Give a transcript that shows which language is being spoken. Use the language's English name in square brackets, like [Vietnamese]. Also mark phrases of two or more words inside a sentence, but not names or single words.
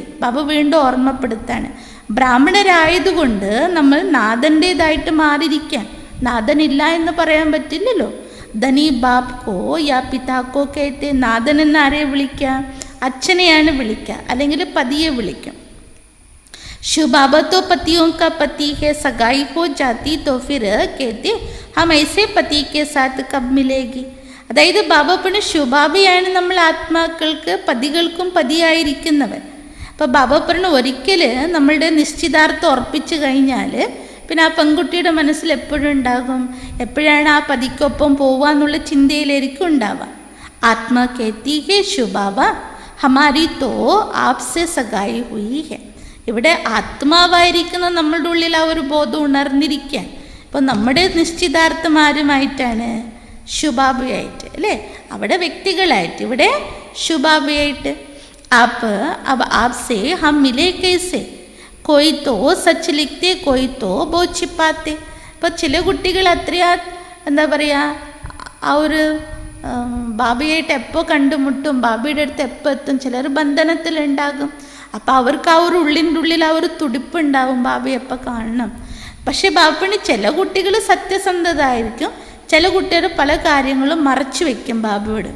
[Malayalam] ബാബ വീണ്ടും ഓർമ്മപ്പെടുത്താണ്, ബ്രാഹ്മണരായതുകൊണ്ട് നമ്മൾ നാഥൻ്റേതായിട്ട് മാറിയിരിക്കാൻ. നാഥനില്ല എന്ന് പറയാൻ പറ്റില്ലല്ലോ. [Hindi] धनी बाप को या पिता को कहते. [Malayalam] നാഥൻ എന്ന് ആരെ വിളിക്കാം, അച്ഛനെയാണ് വിളിക്കുക, അല്ലെങ്കിൽ പതിയെ വിളിക്കും. [Hindi] शिव बाबा तो पतियों का पति है, सगाई हो जाती तो फिर कहते हम ऐसे पति के साथ कब मिलेगी. [Malayalam] അതായത് ബാബ പിന്നെ ശുഭാബിയാണ് നമ്മൾ ആത്മാക്കൾക്ക് പതികൾക്കും പതിയായിരിക്കുന്നവൻ. അപ്പോൾ ബാബ പറഞ്ഞ ഒരിക്കൽ നമ്മളുടെ നിശ്ചിതാർത്ഥം ഉറപ്പിച്ചു കഴിഞ്ഞാൽ പിന്നെ ആ പെൺകുട്ടിയുടെ മനസ്സിൽ എപ്പോഴും ഉണ്ടാകും, എപ്പോഴാണ് ആ പതിക്കൊപ്പം പോവാന്നുള്ള ചിന്തയിലായിരിക്കും ഉണ്ടാവുക. [Hindi] आत्मा कहती है शिवबाबा हमारी तो आपसे सगाई हुई है. [Malayalam] ഇവിടെ ആത്മാവായിരിക്കുന്ന നമ്മളുടെ ഉള്ളിൽ ആ ഒരു ബോധം ഉണർന്നിരിക്കാൻ. ഇപ്പോൾ നമ്മുടെ നിശ്ചിതാർത്ഥം ആരുമായിട്ടാണ്, ശുഭാബിയായിട്ട് അല്ലേ. അവിടെ വ്യക്തികളായിട്ട്, ഇവിടെ ശുഭാബിയായിട്ട്. [Hindi] ആപ്പ് अब आपसे हम मिले कैसे, कोई तो सच लिखते कोई तो बहुत छिपाते. [Malayalam] ഇപ്പോൾ ചില കുട്ടികൾ അത്രയാ എന്താ പറയുക, ആ ഒരു ബാബിയായിട്ട് എപ്പോൾ കണ്ടുമുട്ടും, ബാബിയുടെ അടുത്ത് എപ്പോൾ എത്തും, ചിലർ ബന്ധനത്തിലുണ്ടാകും. അപ്പോൾ അവർക്ക് ആ ഒരു ഉള്ളിൻ്റെ ഉള്ളിൽ ആ ഒരു തുടിപ്പുണ്ടാവും, ബാബയെ എപ്പോൾ കാണണം. പക്ഷേ ബാബിന് ചില കുട്ടികൾ സത്യസന്ധതായിരിക്കും, ചില കുട്ടികൾ പല കാര്യങ്ങളും മറച്ചു വയ്ക്കും ബാബയോട്.